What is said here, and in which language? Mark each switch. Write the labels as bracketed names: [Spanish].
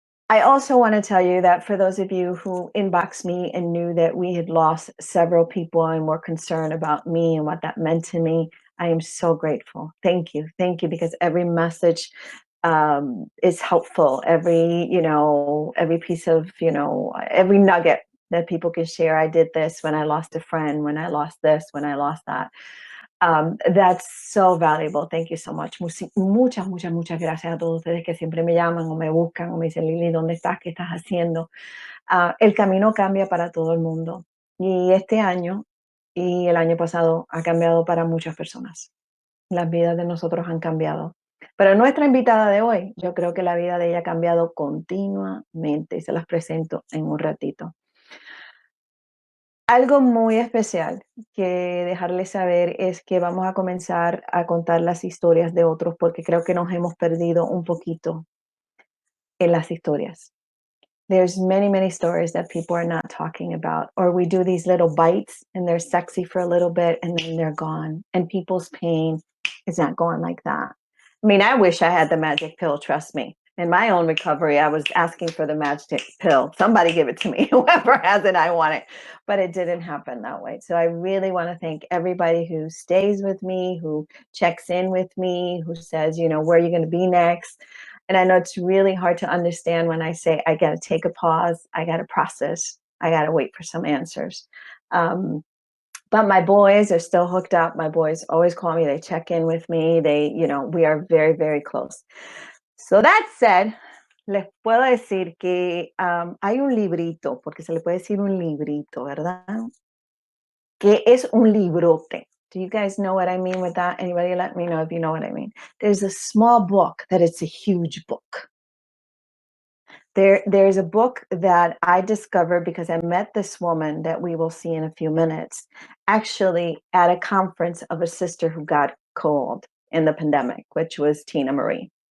[English] I also want to tell you that for those of you who inboxed me and knew that we had lost several people and were concerned about me and what that meant to me, I am so grateful. Thank you. Thank you, because every message is helpful. Every piece of, every nugget that people can share. I did this when I lost a friend, when I lost this, when I lost that. That's so valuable. Thank you so much. [Spanish] Muchas gracias a todos ustedes que siempre me llaman o me buscan o me dicen, Lili, ¿dónde estás? ¿Qué estás haciendo? El camino cambia para todo el mundo. Y este año y el año pasado ha cambiado para muchas personas. Las vidas de nosotros han cambiado. Pero nuestra invitada de hoy, yo creo que la vida de ella ha cambiado continuamente y se las presento en un ratito. Algo muy especial que dejarles saber es que vamos a comenzar a contar las historias de otros porque creo que nos hemos perdido un poquito en las historias. [English] There's many, many stories that people are not talking about, or we do these little bites and they're sexy for a little bit and then they're gone, and people's pain is not going like that. I mean, I wish I had the magic pill, trust me. In my own recovery, I was asking for the magic pill. Somebody give it to me. Whoever has it, I want it. But it didn't happen that way. So I really want to thank everybody who stays with me, who checks in with me, who says, where are you going to be next? And I know it's really hard to understand when I say I got to take a pause, I got to process, I got to wait for some answers. But my boys are still hooked up. My boys always call me. They check in with me. We are very, very close. So that said, [Spanish] les puedo decir que hay un librito, porque se le puede decir un librito, ¿verdad? Que es un librote. [English] Do you guys know what I mean with that? Anybody let me know if you know what I mean. There's a small book that it's a huge book. There's a book that I discovered because I met this woman that we will see in a few minutes, actually at a conference of a sister who got cold in the pandemic, which was Tina Marie.